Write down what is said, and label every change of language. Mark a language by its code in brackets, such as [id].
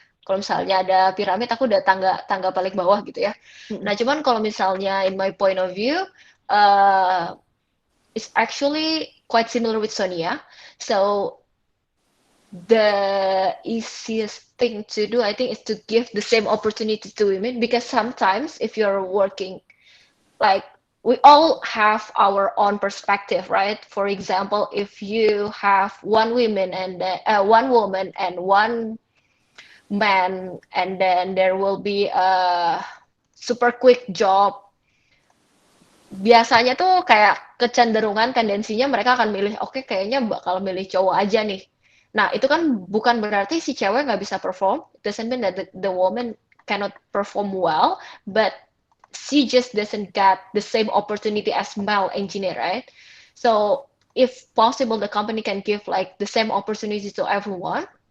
[id] Kalau misalnya ada piramid, aku udah tangga paling bawah gitu ya. Nah, cuman kalau misalnya [en] in my point of view, it's actually quite similar with Sonia. So the easiest thing to do, I think, is to give the same opportunity to women, because sometimes if you're working, like we all have our own perspective, right? For example, if you have one woman and one man, and then there will be a super quick job, [id] biasanya tuh kayak kecenderungan tendensinya mereka akan milih, oke, kayaknya bakal milih cowok aja nih. Nah, itu kan bukan berarti si cewek nggak bisa perform. [en] It doesn't mean that the woman cannot perform well, but she just doesn't get the same opportunity as male engineer, right? So if possible, the company can give like the same opportunity to everyone.